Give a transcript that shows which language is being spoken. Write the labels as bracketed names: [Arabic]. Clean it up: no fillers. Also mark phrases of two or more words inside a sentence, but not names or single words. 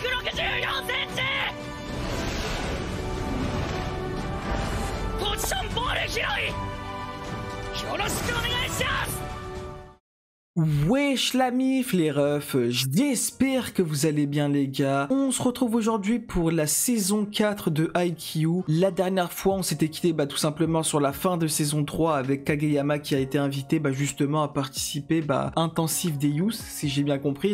[Japanese] ポジションボール拾いよろしくお願いします。 [French] Wesh la mif les refs, j'espère que vous allez bien les gars. On se retrouve aujourd'hui pour la saison 4 de Haikyuu. La dernière fois on s'était quitté tout simplement sur la fin de saison 3 avec Kageyama qui a été invité justement à participer intensif des Youth si j'ai bien compris.